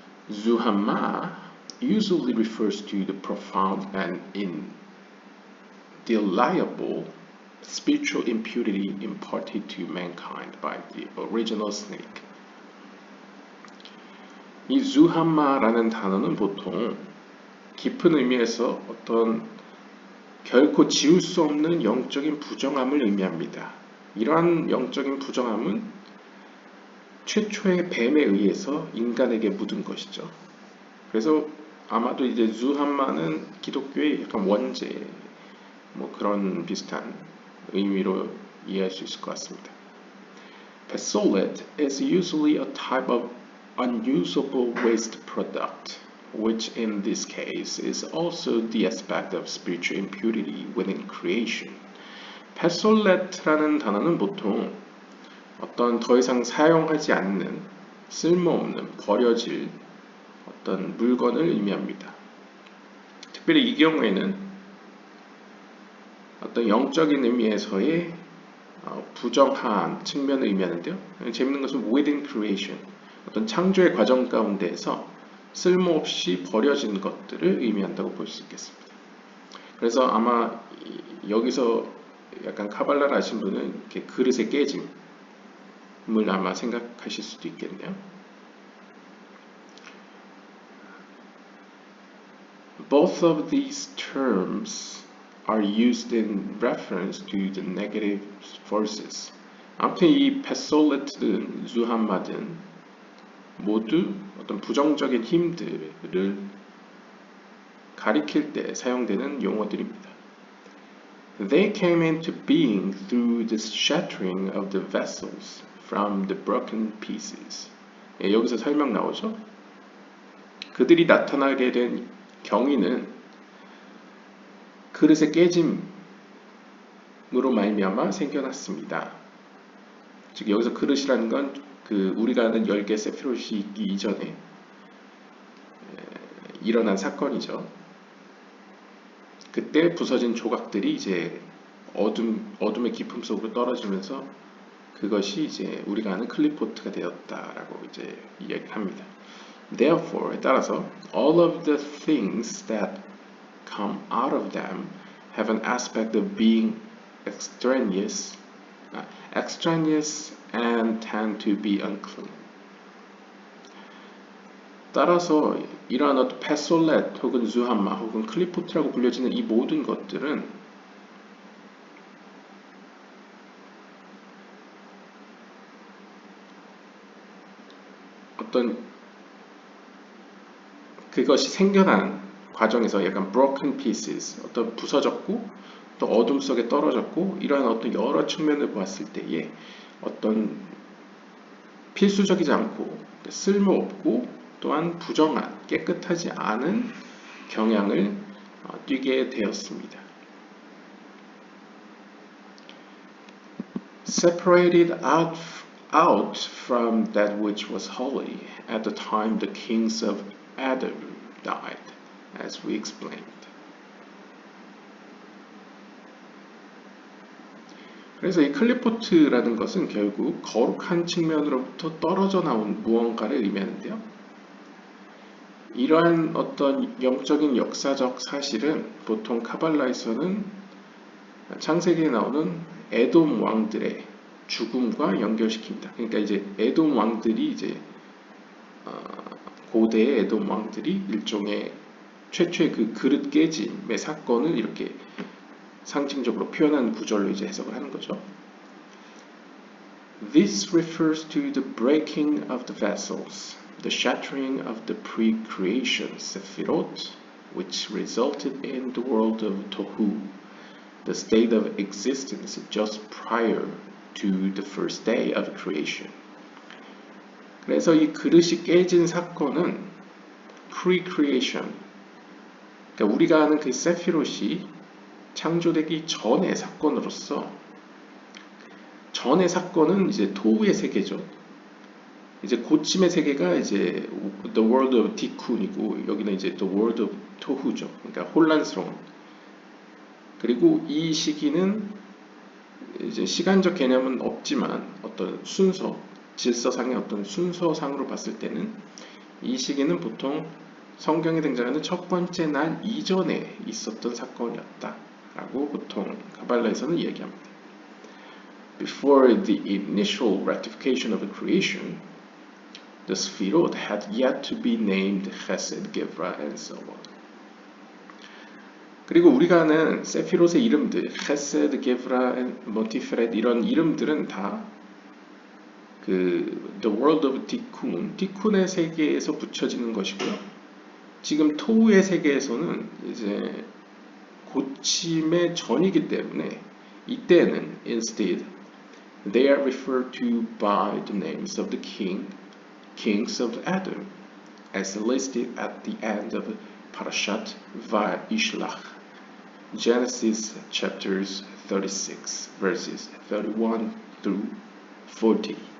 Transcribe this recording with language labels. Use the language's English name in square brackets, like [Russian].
[English] Zuhamma usually refers to the profound and indelible spiritual impurity imparted to mankind by the original snake. [Korean] 이 주함마라는 단어는 보통 깊은 의미에서 어떤 결코 지울 수 없는 영적인 부정함을 의미합니다. 이러한 영적인 부정함은 최초의 뱀에 의해서 인간에게 묻은 것이죠. 그래서 아마도 이제 주함마는 기독교의 약간 원죄, 뭐 그런 비슷한 의미로 이해할 수 있을 것 같습니다. [English] Pesolet is usually a type of unusable waste product, which in this case is also the aspect of spiritual impurity within creation. [Korean] Pesolet라는 단어는 보통 어떤 더 이상 사용하지 않는 쓸모없는 버려질 어떤 물건을 의미합니다. 특별히 이 경우에는 어떤 영적인 의미에서의 부정한 측면을 의미하는데요. 재밌는 것은 [English] within creation, [Korean] 어떤 창조의 과정 가운데에서 쓸모없이 버려진 것들을 의미한다고 볼 수 있겠습니다. 그래서 아마 여기서 약간 카발라를 아신 분은 이렇게 그릇의 깨짐을 아마 생각하실 수도 있겠네요. [English] Both of these terms are used in reference to the negative forces. [Korean] 아무튼 이 페솔레트든 주함마든 모두 어떤 부정적인 힘들을 가리킬 때 사용되는 용어들입니다. [English] They came into being through the shattering of the vessels from the broken pieces. [Korean] 여기서 설명 나오죠? 그들이 나타나게 된 경위는 그릇의 깨짐으로 말미암아 생겨났습니다. 즉 여기서 그릇이라는 건 그 우리가 아는 10개 세피롯이 있기 이전에 일어난 사건이죠. 그때 부서진 조각들이 이제 어둠의 깊음 속으로 떨어지면서 그것이 이제 우리가 아는 클리포트가 되었다라고 이제 이야기합니다. [English] Therefore, [Korean] 따라서 [English] all of the things that come out of them have an aspect of being extraneous extraneous and tend to be unclean. [Korean] 따라서 이러한 어떤 페솔렛 혹은 zuhamma 혹은 클리포트라고 불려지는 이 모든 것들은 어떤 그것이 생겨난 과정에서 약간 [English] broken pieces, [Korean] 어떤 부서졌고 또 어둠 속에 떨어졌고 이러한 어떤 여러 측면을 보았을 때에 어떤 필수적이지 않고 쓸모없고 또한 부정한 깨끗하지 않은 경향을 띠게 되었습니다. [English] Separated out from that which was holy at the time the kings of Adam died, as we explained. [Korean] 그래서 이 클리포트라는 것은 결국 거룩한 측면으로부터 떨어져 나온 무언가를 의미하는데요. 이러한 어떤 영적인 역사적 사실은 보통 카발라에서는 창세기에 나오는 에돔 왕들의 죽음과 연결시킵니다. 그러니까 이제 에돔 왕들이 이제 고대의 에돔 왕들이 일종의 최초의 그 그릇 깨짐의 사건을 이렇게 상징적으로 표현한 구절로 이제 해석을 하는 거죠. [English] This refers to the breaking of the vessels, the shattering of the pre-creation Sephirot, which resulted in the world of Tohu, the state of existence just prior to the first day of creation. [Korean] 그래서 이 그릇이 깨진 사건은 pre-creation, 그러니까 우리가 아는 그 세피롯이 창조되기 전의 사건으로서 전의 사건은 이제 토우의 세계죠. 이제 고침의 세계가 이제 [English] the world of tikkun [Korean] 이고 여기는 이제 [English] the world of tohu [Korean] 죠. 그러니까 혼란스러운. 그리고 이 시기는 이제 시간적 개념은 없지만 어떤 순서, 질서상의 어떤 순서상으로 봤을 때는 이 시기는 보통 성경에 등장하는 첫 번째 날 이전에 있었던 사건이었다라고 보통 가발라에서는 이야기합니다. [English] Before the initial ratification of the creation, the Sphirot had yet to be named Chesed, Gevra, and so on. [Korean] 그리고 우리가 아는 세피롯의 이름들, Chesed, Gevra, and Tiferet 이런 이름들은 다 그 [English] The World of Tikkun, [Korean] 티쿤의 세계에서 붙여지는 것이고요. 지금 토우의 세계에서는 이제 고침의 전이기 때문에 이때는 [English] instead they are referred to by the names of the kings of Adam, as listed at the end of Parashat Vayishlach, Genesis chapters 36, verses 31 through 40.